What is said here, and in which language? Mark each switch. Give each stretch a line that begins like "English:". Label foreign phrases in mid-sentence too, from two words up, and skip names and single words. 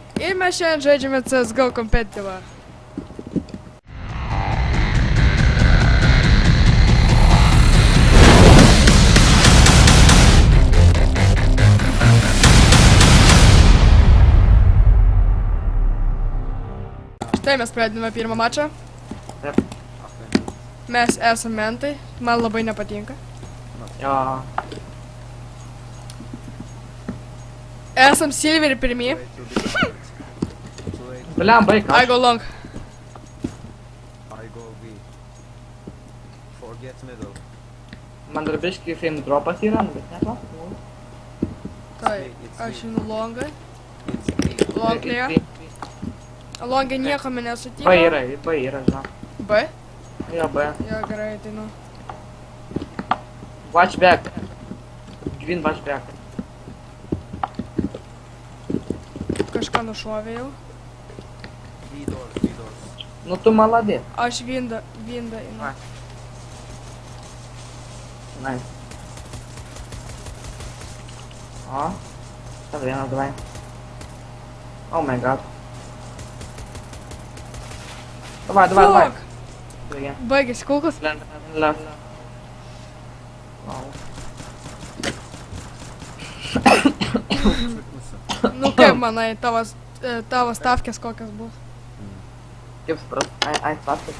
Lithuanian: ir mes šiandien žaidžiame CSGO Competitive. Štai mes pradedame pirmą mačą. Taip. Mes esame mentai, man labai nepatinka. Jo. Esam silver pirmi. Bliam, baik.
English: I go long. I go B. Forget middle.
Lithuanian: Man dar biški fame dropas yra, bet ne to. Tai, aš einu longą.
English: It's B. Long clear.
Lithuanian: Longą nieko man nesutiko. B yra, žinau. B? Jo, B. Jo, gerai, tai nu.
English: Watch back. Green watch back.
Lithuanian: Kažką nušovė jau.
English: B doors, B doors.
Lithuanian: Nu tu maladė. Aš vindą einu. Vai. Nice. O. Dar vienas, davai.
English: Oh my god. Давай. Fuck!
Lithuanian: Baigė. Baigėsi kulkos.
English: Left. Wow.
Lithuanian: Nu kaip manai, tavo stavkės kokios bus? Kaip suprast? Ai, paskas.